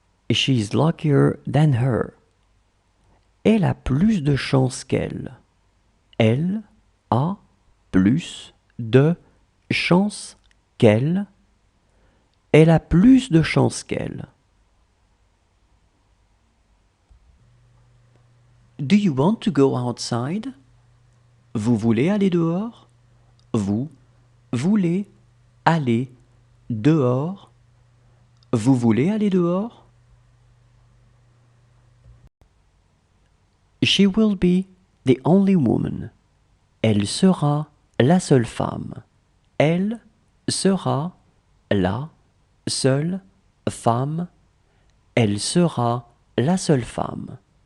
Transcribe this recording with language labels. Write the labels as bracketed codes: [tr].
[en] She's luckier than her. [fr] Elle a plus de chance qu'elle. Elle a plus de chance qu'elle. Elle a plus de chance qu'elle. [en] Do you want to go outside? [fr] Vous voulez aller dehors? Vous voulez aller dehors? Vous voulez aller dehors? [en] She will be the only woman. [fr] Elle sera la seule femme. Elle sera la seule femme. Elle sera la seule femme.